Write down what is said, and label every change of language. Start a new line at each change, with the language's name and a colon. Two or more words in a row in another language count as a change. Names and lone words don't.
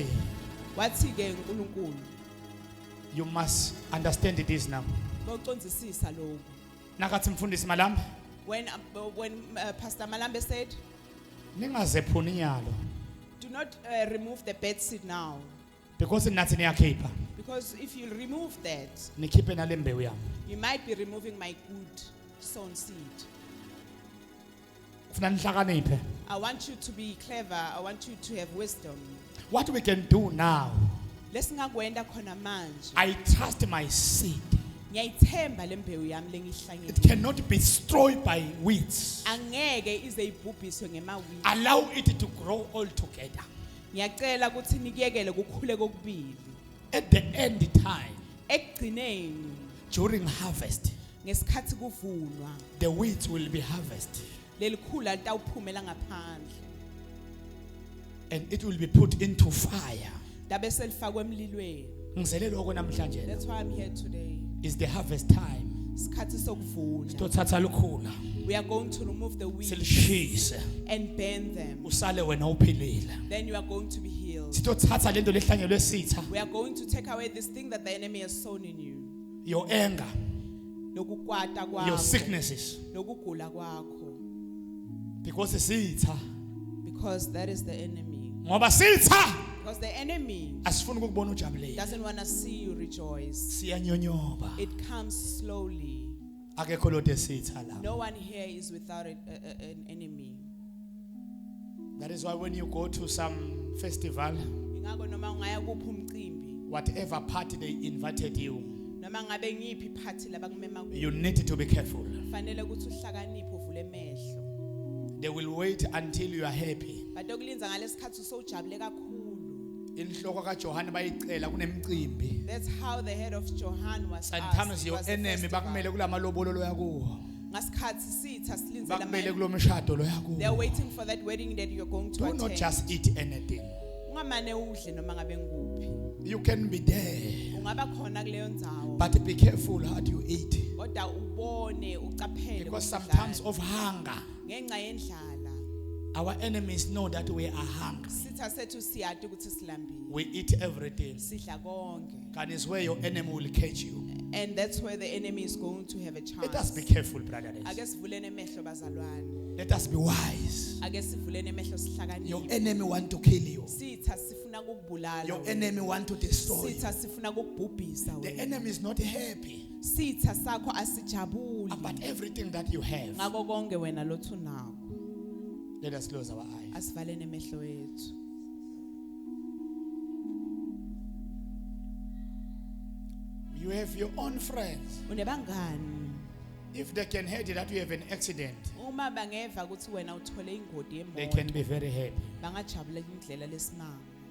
Swati: Wathi ke uNkulunkulu,
English: you must understand this now.
Swati: bawucondzisisa lokho. Nakathi mfundisi Malamba,
English: When Pastor Malambe said,
Swati: ningazephuni inyalo
English: do not remove the bad seed now,
Swati: because nathi niyakhipha,
English: because if you remove that,
Swati: nikhiphe nale mbewu yami.
English: you might be removing my good sown seed.
Swati: Kufuna nihlakaniphe.
English: I want you to be clever. I want you to have wisdom. What we can do now,
Swati: Lesingakwenda khona manje.
English: I trust my seed.
Swati: Ngiyayithemba lembewu yami
English: It
Swati: lengihlanyele.
English: cannot be destroyed by weeds.
Swati: Angeke ize ibhubhiswe ngemawili.
English: Allow it to grow all together.
Swati: Ngiyacela ukuthi nikiyekele kukhule kokubili.
English: At the end time,
Swati: Ekugcineni
English: during harvest,
Swati: ngesikhathi kuvunwa
English: the weeds will be harvested.
Swati: lelikhula litawuphumela ngaphandle.
English: and it will be put into fire.
Swati: Dabe selifakwe emlilweni. Ngizelele lokho namhlanje.
English: That's why I'm here today. It's the harvest time.
Swati: Isikhathi sokuvuna. Sitothatha lukhula.
English: We are going to remove the weeds
Swati: Silishise.
English: and burn them.
Swati: Usale wena uphilile.
English: Then you are going to be healed.
Swati: Sitothatha lento lehlanyelwe sitha.
English: We are going to take away this thing that the enemy has sown in you. Your anger,
Swati: Nokukwata kwakho.
English: your sicknesses.
Swati: Nokugula kwakho.
English: Because sitha. Because that is the enemy.
Swati: Ngoba sitha.
English: Because the enemy
Swati: Asifuna ukubona ujabulile.
English: doesn't want to see you rejoice.
Swati: Siyanyonyoba.
English: It comes slowly.
Swati: Akekho lothe sitha la.
English: No one here is without an enemy. That is why when you go to some festival,
Swati: Ingakho noma ungaya kuphi umcimbi,
English: whatever party they invited you,
Swati: noma ngabe ngiphi iphathi labakumema kuyo,
English: you need to be careful.
Swati: kufanele ukuthi uhlakaniphe uvule emehlo.
English: They will wait until you are happy.
Swati: Badokulinza ngalesikhathi usojabule kakhulu. Inhloko kaJohane bayicela kunemicimbi.
English: That's how the head of Johan was Sometimes asked. your enemy
Swati: bakumele kulamalobolo loyakuwo. Ngasikhathi sitha silinzela Bakumele manje. kulomshado
English: They are
Swati: loyakuwo.
English: waiting for that wedding that you're going to Do not attend. just eat anything.
Swati: Ungamane udle noma ngabe nguphi.
English: You can be there,
Swati: Ungaba khona kuleyo ndzawo.
English: but be careful how you eat.
Swati: Kodwa ubone ucaphele
English: Because
Swati: ukuthi
English: sometimes
Swati: udlani.
English: of hunger,
Swati: Ngenxa yendlala.
English: our enemies know that we are hungry.
Swati: Sitha sethu siyati ukuthi silambile.
English: We eat everything.
Swati: Sidla konke.
English: And it's where your enemy will catch you. And that's where the enemy is going to have a Let us chance. be careful, brothers.
Swati: Ake sivuleni emehlo bazalwane.
English: Let us be wise.
Swati: Ake sivuleni emehlo
English: Your
Swati: sihlakaniphe.
English: enemy want to kill you.
Swati: Sitha sifuna ukukubulala.
English: Your
Swati: wena.
English: enemy want to destroy you.
Swati: Sitha sifuna ukukubhubhisa
English: The
Swati: wena.
English: enemy is not happy
Swati: Sitha sakho asijabuli.
English: about everything that you have.
Swati: Ngako konke wena lothu nakho.
English: Let us close our eyes.
Swati: Asivaleni emehlo ethu.
English: You have your own friends.
Swati: Unebangani?
English: If they can hear that you have an accident,
Swati: Uma bangeva ukuthi wena uthole ingoti
English: they
Swati: yemoto.
English: can be very happy.
Swati: Bangajabula indlela lesimanga.